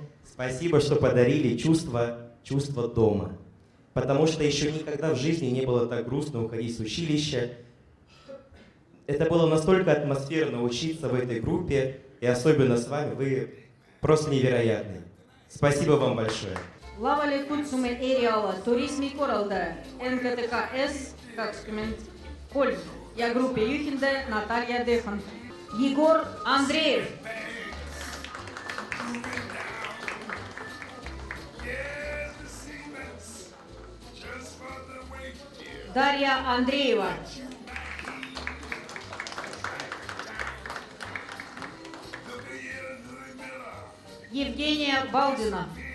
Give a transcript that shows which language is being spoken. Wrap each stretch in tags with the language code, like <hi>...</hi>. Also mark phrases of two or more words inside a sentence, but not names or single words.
<ru>Спасибо, что подарили чувство дома. Потому что еще никогда в жизни не было так грустно уходить с училища. Это было настолько атмосферно учиться в этой группе, и особенно с вами, вы просто невероятны. Спасибо вам большое.</ru> <et>Lavale kutsume eriala turismi korraldaja NKTK-S 23 ja grupi juhendaja Natalja Dehan. Егор Андреев. Дарья Андреева. Евгения Балдина.</et>